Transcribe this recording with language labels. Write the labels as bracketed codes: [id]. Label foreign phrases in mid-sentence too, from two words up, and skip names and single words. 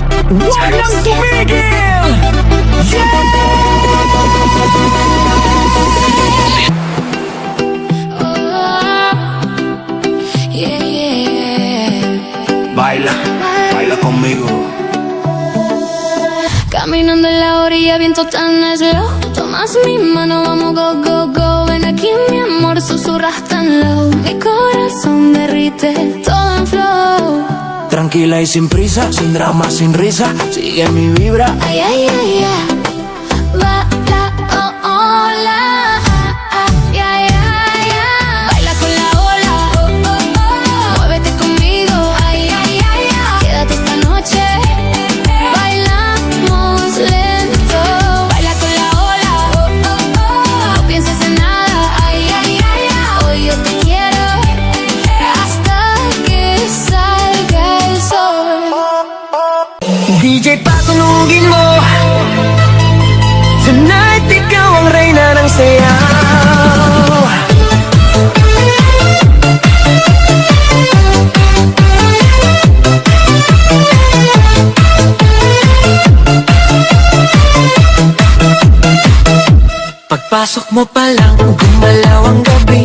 [tl] Huwag nang tumigil! [es] Baila, baila conmigo. Caminando en la orilla, viento tan slow. Tomas mi mano, vamos [en] go, go, go. [es] Ven aquí, mi amor, susurras tan low. Mi corazón derrite, todo en flow. Tranquila y sin prisa, sin drama, sin risa. Sigue mi vibra. Ay, ay, ay, ay. Baila, oh, hola. Ay, ay, ay, ay. Baila con la ola. Oh, oh, oh. Muévete conmigo. Ay, ay, ay, ay. Quédate esta noche. Bailamos lento. Baila con la ola. Oh, oh, oh. No pienses en nada. Ay, ay, ay, ay. Hoy yo te quiero hasta que salga el sol. [tl] DJ, patunugin mo. Tonight, ikaw ang reyna ng sayaw. Pagpasok mo pa lang, gumalaw ang gabi.